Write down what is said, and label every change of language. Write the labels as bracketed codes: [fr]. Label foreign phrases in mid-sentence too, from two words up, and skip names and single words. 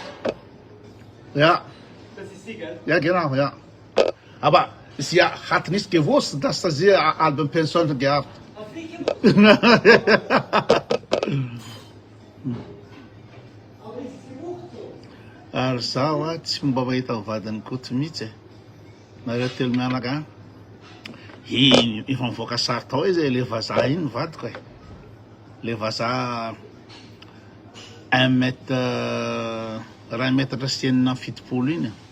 [de] Ja. Das ist sie, gell? Ja, genau, ja. Aber sie hat nicht gewusst, dass sie Albenpension gehabt. [mg] Ary zaho tsy mba mahita vadiny koty mihitsy nareo telo mianaka efa mivoaka sary tao izy le vazaha iny vadiko le vazaha 1 mètre 1 mètre sy enina fitopolo iny